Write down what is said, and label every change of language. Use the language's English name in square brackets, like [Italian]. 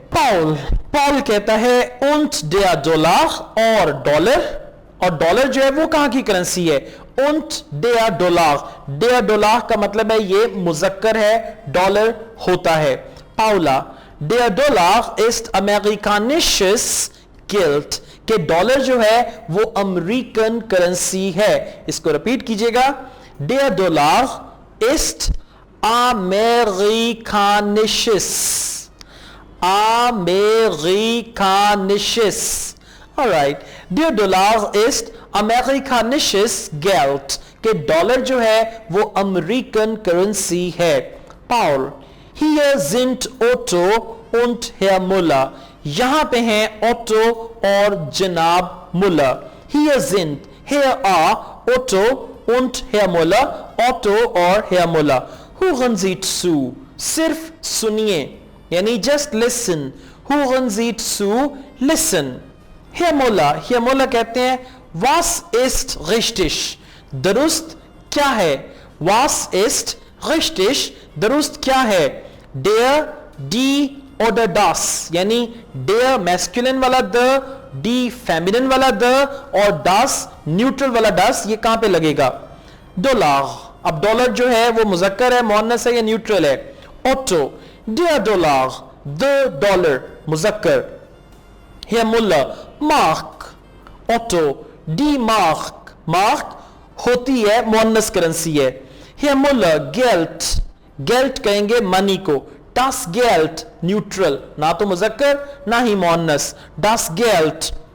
[Hindi] Paul कहता है [German] und der Dollar [Hindi] और डॉलर जो है वो कहां की करेंसी है? [German] und der Dollar [Hindi] का मतलब है ये मुज़क्कर है, डॉलर होता है। Paula, [German] der Dollar ist amerikanisches Geld [Hindi] कि डॉलर जो है वो अमेरिकन करेंसी है। इसको रिपीट कीजिएगा, [German] der Dollar ist amerikanisches। [Hindi] Alright, [German] der Dollar ist amerikanisches Geld [Hindi] कि डॉलर जो है वो अमेरिकन करेंसी है। [German] Paul, hier sind Otto und Herr Müller, [Hindi] यहां पे हैं [German] Otto और जनाब Müller। Hier sind, [English] here are [German] Otto und Herr Müller, Otto और Herr Müller। Hören Sie zu, [Hindi] सिर्फ सुनिए, यानी [English] just listen। [German] Hören Sie zu, listen। [Hindi] Herr Müller कहते हैं [German] was ist richtig, [Hindi] दुरुस्त क्या है? [German] was ist richtig, [Hindi] दुरुस्त क्या है? [German] der, die oder das, [Hindi] यानी der masculine वाला the, die feminine वाला the और das neutral वाला das, ये कहां पे लगेगा? डॉलर। अब डॉलर जो है वो मुज़क्कर है, मुअन्नस है या न्यूट्रल है? Auto, der Dollar, the dollar मुज़क्कर। Herr Müller, Mark, Otto, die Mark होती है, मुअन्नस करेंसी है। Herr Müller, Geld कहेंगे मनी को। [German] das Geld [Hindi] न्यूट्रल, ना तो मुज़क्कर ना ही मुअन्नस, das Geld।